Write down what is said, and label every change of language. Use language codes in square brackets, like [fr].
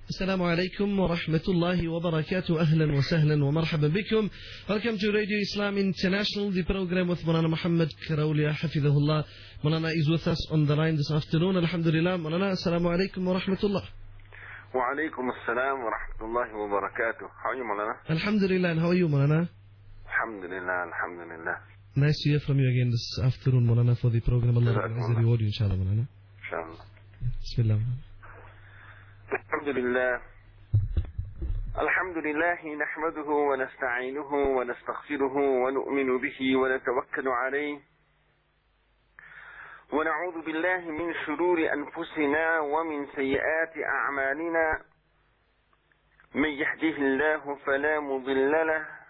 [ar] السلام عليكم ورحمة الله وبركاته. أهلا وسهلا ومرحبا بكم. [en] Welcome to Radio Islam International, the program with مولانا محمد Crowley [ar] حفظه الله. [en] مولانا is with us on the line this afternoon. [ar] الحمد لله. مولانا السلام عليكم ورحمة الله. وعليكم السلام ورحمة الله وبركاته. [en] How are you مولانا؟ [ar] الحمد لله. [en] And how are you مولانا؟ [ar] الحمد لله الحمد لله. [en] Nice to hear from you again this afternoon مولانا for the program. [ar] الله يعز الوالد إن شاء الله مولانا. إن شاء الله. بسم الله. الحمد لله الحمد لله نحمده ونستعينه ونستغفره ونؤمن به ونتوكل عليه ونعوذ بالله من شرور أنفسنا ومن سيئات أعمالنا من يهده الله فلا مضل له